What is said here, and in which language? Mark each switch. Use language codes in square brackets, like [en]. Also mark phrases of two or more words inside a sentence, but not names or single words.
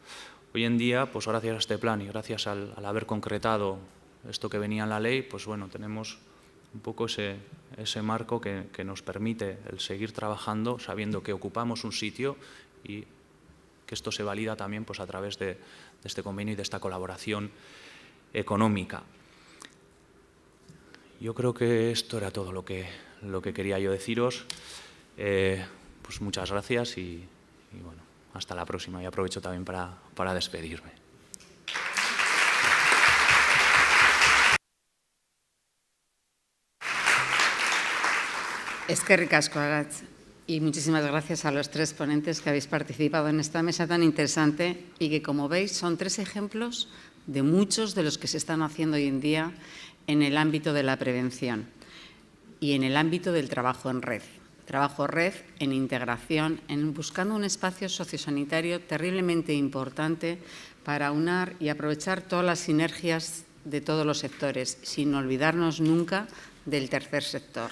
[es] Hoy en día, pues gracias a este plan y gracias al haber concretado esto que venía en la ley, pues bueno, tenemos un poco ese marco que nos permite el seguir trabajando sabiendo que ocupamos un sitio y que esto se valida también pues a través de este convenio y de esta colaboración económica. Yo creo que esto era todo lo que quería yo deciros. Pues muchas gracias y bueno, hasta la próxima. Y aprovecho también para despedirme. [eu] Eskerrik asko, Agatz. [es] Y muchísimas gracias a los 3 ponentes que habéis participado en esta mesa tan interesante y que, como veis, son 3 ejemplos de muchos de los que se están haciendo hoy en día en el ámbito de la prevención y en el ámbito del trabajo en red. Trabajo red en integración, en buscando un espacio sociosanitario terriblemente importante para aunar y aprovechar todas las sinergias de todos los sectores, sin olvidarnos nunca del tercer sector.